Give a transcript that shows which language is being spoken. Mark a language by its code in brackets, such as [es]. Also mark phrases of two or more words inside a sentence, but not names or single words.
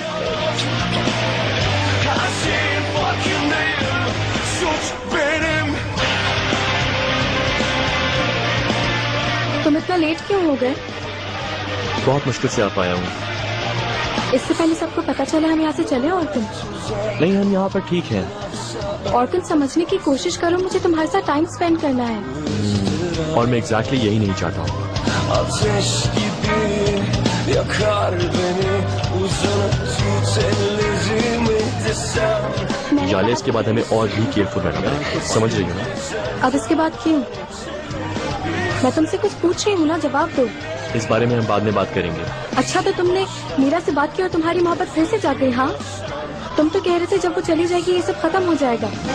[hi] तुम इतना लेट क्यों हो गए? बहुत मुश्किल से आ पाया हूँ। इससे पहले सबको पता चला हम यहाँ से चले ऑर्किन। नहीं, हम यहाँ पर ठीक हैं। ऑर्किन समझने की कोशिश करो, मुझे तुम्हारे साथ [en] time spend [hi] करना है। और मैं एग्जैक्टली यही नहीं चाहता हूँ। [tr] Ateş gibi yakar beni uzatıp ellerimi desem. [hi] जाले इसके बाद हमें और भी केयरफुल रहना पड़ेगा, समझ रही हो ना? अब इसके बाद क्यों? मैं तुमसे कुछ पूछ रही हूँ ना, जवाब दो। इस बारे में हम बाद में बात करेंगे। अच्छा, तो तुमने मीरा से बात की और तुम्हारी मोहब्बत फिर से जाग गई? हाँ, तुम तो कह रहे थे जब वो चली जाएगी ये सब खत्म हो जाएगा।